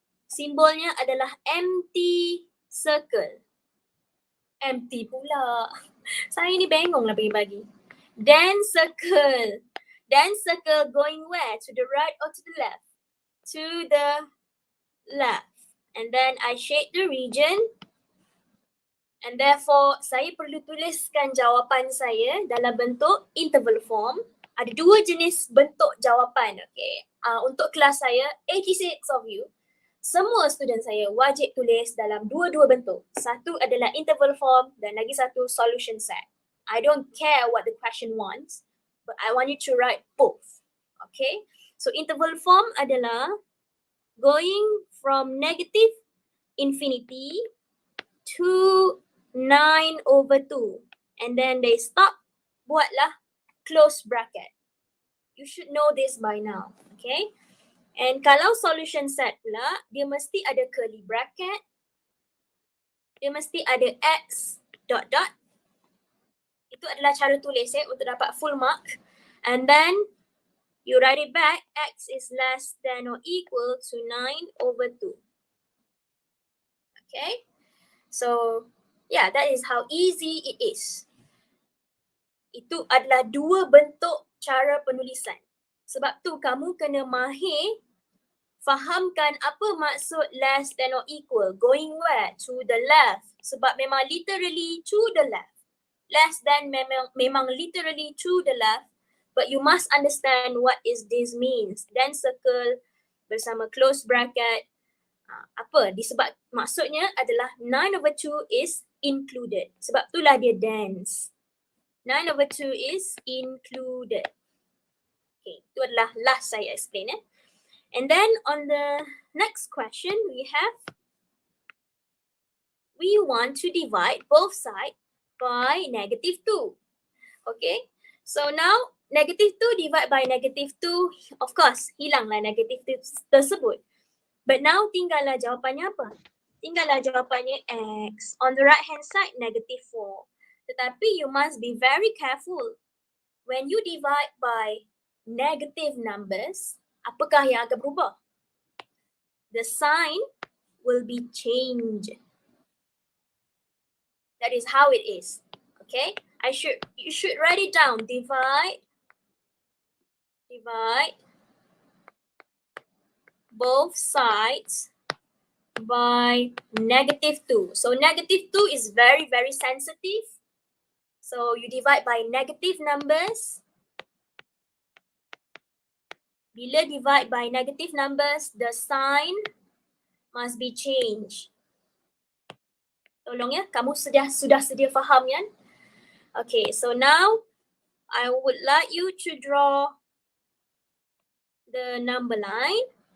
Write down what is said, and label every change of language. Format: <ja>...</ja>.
<ms>Simbolnya adalah empty circle. Empty pula. Saya ni bengong lah bagi-bagi.</ms> <en>Then circle going where? To the right or to the left? To the left. And then I shade the region. And therefore,</en> <ms>saya perlu tuliskan jawapan saya dalam bentuk</ms> <en>interval form.</en> <ms>Ada 2 jenis bentuk jawapan, okay. Untuk kelas saya,</ms> <en>86 of you,</en> <ms>semua student saya wajib tulis dalam 2 bentuk. Satu adalah interval form dan lagi satu solution set.</ms> <en>I don't care what the question wants, but I want you to write both. Okay? So interval form adalah going from negative infinity to 9/2. And then they stop,</en> <ms>buatlah</ms> <en>close bracket. You should know this by now.</en> <ms>Okay? And kalau solution set pula, dia mesti ada curly bracket. Dia mesti ada X dot dot. Itu adalah cara tulis untuk dapat full mark.</ms> <en>And then you write it back, X is less than or equal to 9/2. Okay? So, yeah, that is how easy it is.</en> <ms>Itu adalah 2 bentuk cara penulisan. Sebab tu kamu kena mahir fahamkan apa maksud</ms> <en>less than or equal. Going where? To the left.</en> <ms>Sebab memang</ms> <en>literally to the left. Less than</en> <ms>memang</ms> <en>literally to the left. But you must understand what is this means. Then circle</en> <ms>bersama</ms> <en>close bracket.</en> <ms>Apa? Disebab maksudnya adalah 9/2</ms> <en>is included.</en> <ms>Sebab itulah dia dense.</ms> <en>9/2 is included.</en> <ms>Okay, itu adalah last saya explain.</ms> <en>And then on the next question we want to divide both sides by -2. Okay, so now -2 divide by -2, of course</en> <ms>hilanglah -2 tersebut.</ms> <en>But now</en> <ms>tinggallah jawapannya apa? Tinggallah jawapannya X.</ms> <en>On the right hand side -4.</en> <ms>Tetapi</ms> <en>you must be very careful. When you divide by negative numbers,</en> <ms>apakah yang akan berubah?</ms> <en>The sign will be changed. That is how it is. Okay? You should write it down. Divide both sides by -2. So -2 is very, very sensitive. So you divide by negative numbers.</en> <ms>Bila</ms> <en>divide by negative numbers, the sign must be changed.</en> <ms>Tolong ya, kamu sudah sedia faham kan?</ms> <en>Okay, so now I would like you to draw the number line.</en>